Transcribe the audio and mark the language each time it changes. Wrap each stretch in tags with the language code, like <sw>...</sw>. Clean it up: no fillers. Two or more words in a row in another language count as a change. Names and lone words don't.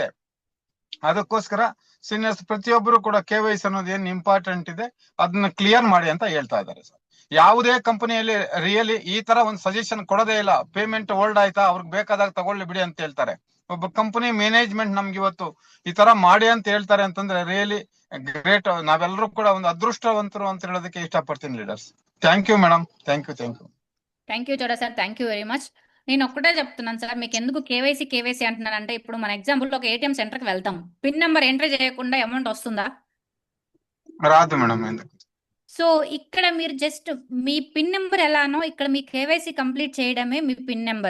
<kn>ಅದಕ್ಕೋಸ್ಕರ ಸೀನಿಯರ್ಸ್ ಪ್ರತಿಯೊಬ್ಬರು ಕೂಡ KYC ಅನ್ನೋದು ಏನ್ ಇಂಪಾರ್ಟೆಂಟ್ ಇದೆ ಅದನ್ನ ಕ್ಲಿಯರ್ ಮಾಡಿ ಅಂತ ಹೇಳ್ತಾ ಇದ್ದಾರೆ ಸರ್. ಯಾವುದೇ ಕಂಪನಿಯಲ್ಲಿ ರಿಯಲಿ ಈ ತರ ಒಂದು ಸಜೆಷನ್ ಕೊಡೋದೇ ಇಲ್ಲ.</kn> <en>payment hold</en> <kn>ಆಯ್ತಾ, ಅವ್ರಿಗೆ ಬೇಕಾದಾಗ ತಗೊಳ್ಳಿ ಬಿಡಿ ಅಂತ ಹೇಳ್ತಾರೆ. ಒಬ್ಬ</kn> <en>company management</en> <kn>ನಮ್ಗೆ ಇವತ್ತು ಈ ತರ ಮಾಡಿ ಅಂತ ಹೇಳ್ತಾರೆ ಅಂತಂದ್ರೆ</kn> <en>really great.</en> <kn>ನಾವೆಲ್ಲರೂ ಕೂಡ ಒಂದು ಅದೃಷ್ಟವಂತರು ಅಂತ ಹೇಳೋದಕ್ಕೆ ಇಷ್ಟಪಡ್ತೀನಿ ಲೀಡರ್ಸ್.</kn> <en>thank you madam. thank you. thank you చోడా sir, thank you very much.</en> <te>నేను ఒక్కటే చెప్తున్నాను సార్, మీకు ఎందుకు కేవైసీ అంటున్నానంటే, ఇప్పుడు మన ఎగ్జాంపుల్ ఒక ATM సెంటర్కి వెళ్తాం,</te> <en>pin number</en> <te>ఎంట్రీ చేయకుండా అమౌంట్ వస్తుందా? రాదు మేడం. ఎందుకు? సో ఇక్కడ మీరు జస్ట్ మీ</te> <en>pin number</en> <te>ఎలానో ఇక్కడ మీ</te> <en>KYC complete</en> <te>చేయడమే మీ</te> <en>pin number.</en>